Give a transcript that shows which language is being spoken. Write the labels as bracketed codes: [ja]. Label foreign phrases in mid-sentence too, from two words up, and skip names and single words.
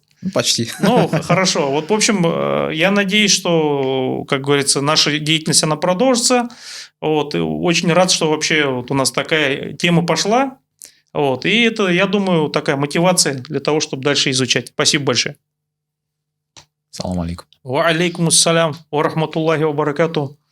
[ru] Почти. Хорошо. В общем, я надеюсь, что, как говорится, наша деятельность, она продолжится. Очень рад, что вообще у нас такая тема пошла. И это, я думаю, такая мотивация для того, чтобы дальше изучать. Спасибо большое. [ar] سلام عليكم. وعليكم السلام. ورحمة الله وبركاته.